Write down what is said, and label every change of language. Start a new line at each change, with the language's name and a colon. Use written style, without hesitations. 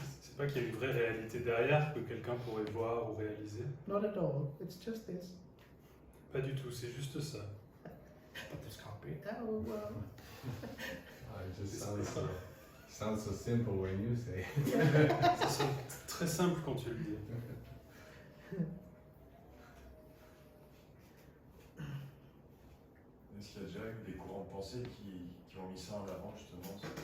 French: C'est pas qu'il y a une vraie réalité derrière que quelqu'un pourrait voir ou réaliser.
English: Not at all. It's just this.
French: Pas du tout, c'est juste ça.
English: But this can't be. Oh, well. It just sounds so simple when you say.
French: Ça sonne très simple quand tu le dis. Est-ce qu'il y a déjà eu des courants de pensée qui ont mis ça en avant justement